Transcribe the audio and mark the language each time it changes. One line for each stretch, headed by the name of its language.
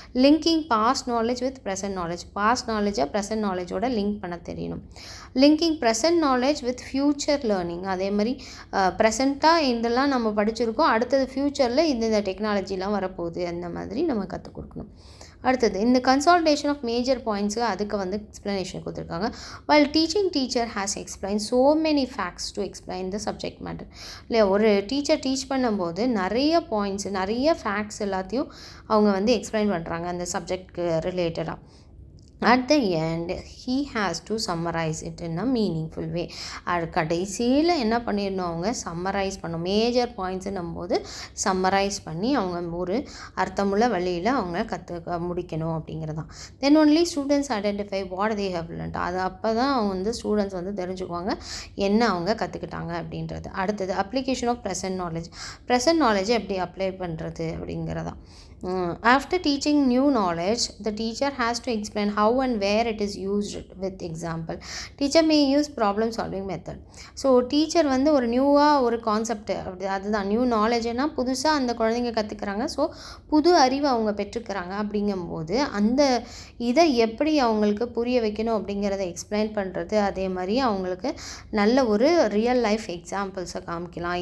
English: linking past knowledge with present knowledge,
Tamil: past நாலேஜை present நாலேஜோட link பண்ண தெரியணும்.
English: linking present knowledge with future learning,
Tamil: அதே மாதிரி ப்ரெசென்ட்டாக இதெல்லாம் நம்ம படிச்சிருக்கோம், அடுத்தது ஃப்யூச்சரில் இந்த டெக்னாலஜிலாம் வரப்போகுது, அந்த மாதிரி நம்ம கற்றுக் கொடுக்கணும். அடுத்தது இந்த கன்சாலிடேஷன் ஆஃப் மேஜர் பாயிண்ட்ஸு, அதுக்கு வந்து எக்ஸ்ப்ளனேஷன் கொடுத்துருக்காங்க.
English: while teacher has explained so many facts to explain the subject matter.
Tamil: இல்லை, ஒரு டீச்சர் டீச் பண்ணும்போது நிறைய பாயிண்ட்ஸ், நிறைய ஃபேக்ட்ஸ் எல்லாத்தையும் அவங்க வந்து எக்ஸ்பிளைன் பண்ணுறாங்க அந்த சப்ஜெக்ட்க்கு ரிலேட்டடாக.
English: At the end, he has to summarize it in a meaningful way.
Tamil: அது கடைசியில் என்ன பண்ணிடணும், அவங்க சம்மரைஸ் பண்ணணும். மேஜர் பாயிண்ட்ஸுன்னும் போது சம்மரைஸ் பண்ணி அவங்க ஒரு அர்த்தமுள்ள வழியில் அவங்க கற்றுக்க முடிக்கணும் அப்படிங்கிறதான்.
English: Then only students identify what they have learned.
Tamil: அது அப்போ தான் அவங்க வந்து ஸ்டூடெண்ட்ஸ் வந்து தெரிஞ்சுக்குவாங்க என்ன அவங்க கற்றுக்கிட்டாங்க அப்படின்றது. அடுத்தது அப்ளிகேஷன் ஆஃப் ப்ரெசன்ட் நாலேஜை எப்படி அப்ளை பண்ணுறது அப்படிங்கிறதான்.
English: After teaching new knowledge, the teacher has to explain how and where it is used with example. Teacher may use problem solving method.
Tamil: So teacher வந்து ஒரு நியூவாக ஒரு கான்செப்ட், அதுதான் நியூ நாலேஜ்னா புதுசாக அந்த குழந்தைங்க கற்றுக்குறாங்க. ஸோ புது அறிவை அவங்க பெற்றுக்கிறாங்க. அப்படிங்கும்போது அந்த இதை எப்படி அவங்களுக்கு புரிய வைக்கணும் அப்படிங்கிறத எக்ஸ்பிளைன் பண்ணுறது, அதே மாதிரி அவங்களுக்கு நல்ல ஒரு ரியல் லைஃப் எக்ஸாம்பிள்ஸை காமிக்கலாம்.